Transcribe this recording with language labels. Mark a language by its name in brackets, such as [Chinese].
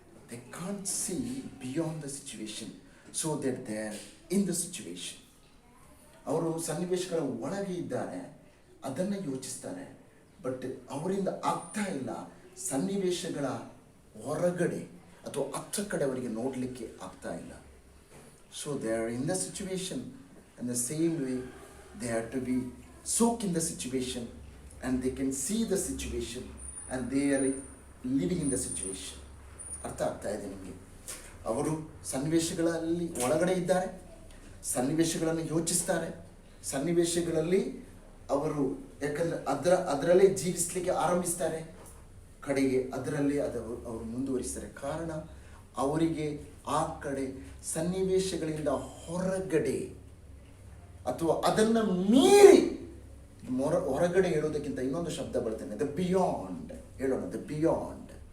[English] They can't see beyond the situation, so that they are in the situation. [Kannada] ಅವರು ಸನ್ನಿವೇಶಗಳ ಒಳಗೆ ಇದ್ದಾರೆ, ಅದನ್ನು ಯೋಚಿಸ್ತಾರೆ, ಬಟ್ ಅವರಿಂದ ಆಗ್ತಾ ಇಲ್ಲ. ಸನ್ನಿವೇಶಗಳ ಹೊರಗಡೆ ಅಥವಾ ಹತ್ತ ಕಡೆ ಅವರಿಗೆ ನೋಡಲಿಕ್ಕೆ ಆಗ್ತಾ ಇಲ್ಲ. So they are in the situation and the same way they have to B [English] soak in the situation and they can see the situation and they are living in the situation. [Kannada] ಅರ್ಥ ಆಗ್ತಾ ಇದೆ ನಿಮಗೆ? ಅವರು ಸನ್ನಿವೇಶಗಳಲ್ಲಿ ಒಳಗಡೆ ಇದ್ದಾರೆ, ಸನ್ನಿವೇಶಗಳನ್ನು ಯೋಚಿಸ್ತಾರೆ, ಸನ್ನಿವೇಶಗಳಲ್ಲಿ ಅವರು ಯಾಕಂದರೆ ಅದರಲ್ಲೇ ಜೀವಿಸಲಿಕ್ಕೆ ಆರಂಭಿಸ್ತಾರೆ, ಕಡೆಗೆ ಅದರಲ್ಲೇ ಅವರು ಮುಂದುವರಿಸ್ತಾರೆ. ಕಾರಣ ಅವರಿಗೆ ಆ ಕಡೆ ಸನ್ನಿವೇಶಗಳಿಂದ ಹೊರಗಡೆ ಅಥವಾ ಅದನ್ನು ಮೀರಿ ಹೊರಗಡೆ ಹೇಳೋದಕ್ಕಿಂತ ಇನ್ನೊಂದು ಶಬ್ದ ಬರ್ತೇನೆ, ದ ಬಿಯಾಂಡ್ ಹೇಳೋಣ, ದ ಬಿಯಾಂಡ್.